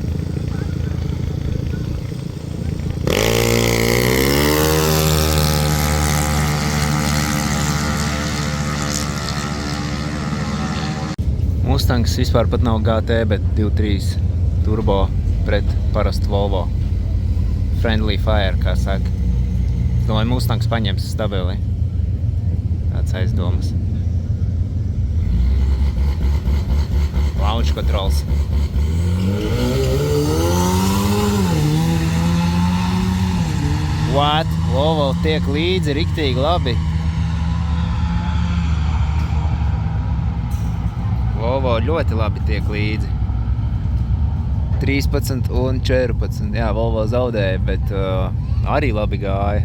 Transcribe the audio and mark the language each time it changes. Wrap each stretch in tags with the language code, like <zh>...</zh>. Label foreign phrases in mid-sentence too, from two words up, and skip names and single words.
<lv>Mustangs vispār pat nav GT, bet 2.3 turbo pret parastu Volvo.</lv> <en>Friendly fire,</en> <lv>kā saka. Es domāju, Mustangs paņems stabili. Tāds aizdomas.</lv> <en>Launch controls. What?</en> <lv>Volvo tiek līdzi riktīgi labi. Volvo ļoti labi tiek līdzi. 13 un 14. Jā, Volvo zaudēja, bet arī labi gāja.</lv>